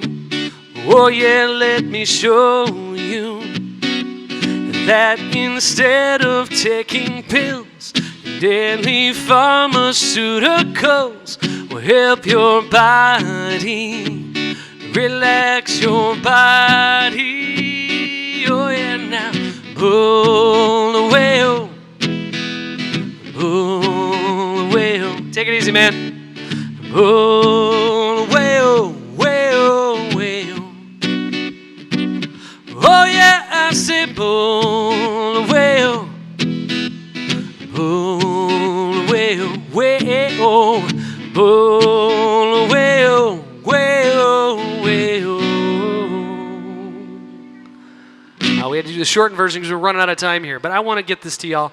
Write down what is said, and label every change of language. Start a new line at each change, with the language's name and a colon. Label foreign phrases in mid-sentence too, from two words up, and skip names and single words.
English: Oh yeah, let me show you that instead of taking pills, daily pharmaceuticals will help your body, relax your body. Oh yeah, now Bulawayo, Bulawayo. Take it easy, man. Bulawayo, wayo, wayo. Oh yeah, I say Bulawayo, Bulawayo, wayo, Bulawayo, wayo, wayo. We had to do the shortened version because we're running out of time here, but I want to get this to y'all.